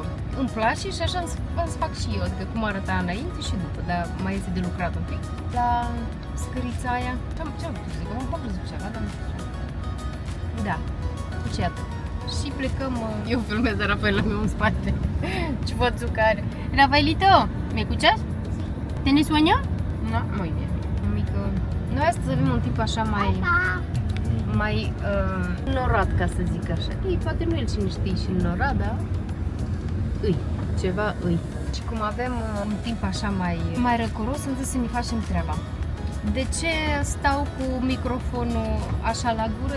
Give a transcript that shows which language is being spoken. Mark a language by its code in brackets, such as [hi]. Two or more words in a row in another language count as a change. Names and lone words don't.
[ro] Îmi place și așa îmi fac și eu, adică cum arăta înainte și după, dar mai este de lucrat un pic. La scărița aia, ce-am putut să zic, am văzut ceva, dar nu știu. Da, ce iată. Și plecăm, eu filmez de Rafaela meu în spate. Ce vățul care. [es] Rafaelito, ¿me escuchas? ¿Tienes sueño? No, muy bien. [ro] Mică. Noi astăzi avem un timp așa mai norat, ca să zic așa. Ei, poate nu el cine știe și norat, dar ceva îi. Și cum avem un timp așa mai răcoros, îmi zic să ne facem treaba. De ce stau cu microfonul așa la gură?